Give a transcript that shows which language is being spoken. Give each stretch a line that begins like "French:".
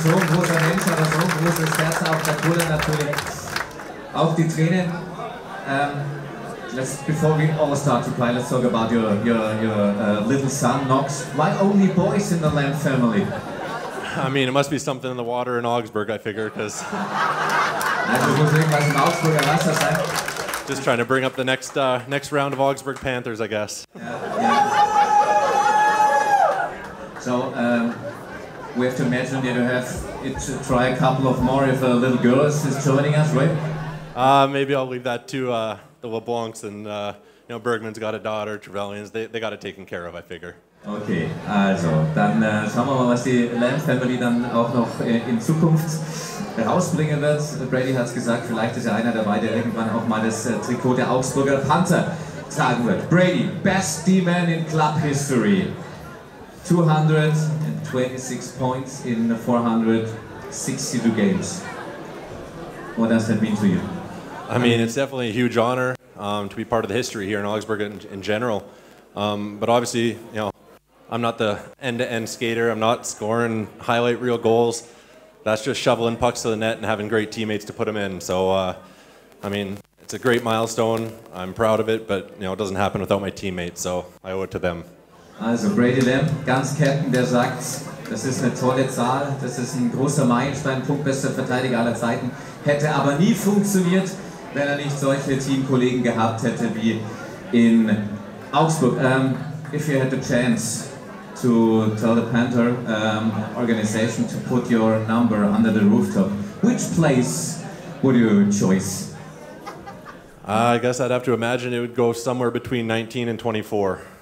German: So ein großer Mensch, aber so ein großes Herz auf der Kohle natürlich. Auch die Tränen.
English: Before we all start to play, let's talk about your little son, Knox. Why only boys in the Lamb family? I mean, it must be something in the water in Augsburg, I figure, because
German: Also muss irgendwas im Augsburger Wasser sein.
English: just trying to bring up the next round of Augsburg Panthers, I guess. So we have to imagine that you have to try a couple of more if a little girl is joining us, right? Maybe I'll leave that to the LeBlancs and you know, Bergman's got a daughter, Trevelyan's. They got it taken care of, I figure.
German: Okay, also dann schauen wir mal, was die Lamb Family dann auch noch in Zukunft rausbringen wird. Brady hat es gesagt, vielleicht ist ja einer dabei, der irgendwann auch mal das Trikot der Augsburger Panther tragen wird.
English: Brady, best D-Man in club history. 226 points in 462 games. What does that mean to you? I mean, it's definitely a huge honor to be part of the history here in Augsburg in general. But obviously, you know, I'm not the end-to-end skater. I'm not scoring highlight reel goals. That's just shoveling pucks to the net and having great teammates to put them in. So, I mean, it's a great milestone. I'm proud of it, but you know, it doesn't happen without my teammates. So I owe it to them.
German: Also Brady Lamb, ganz Captain, der sagt, das ist eine tolle Zahl, das ist ein großer Meilenstein, punktbester Verteidiger aller Zeiten. Hätte aber nie funktioniert, wenn er nicht solche Teamkollegen gehabt hätte wie in Augsburg.
English: If you had the chance to tell the Panther organization to put your number under the rooftop, which place would you choose? I guess I'd have to imagine it would go somewhere between 19 and 24.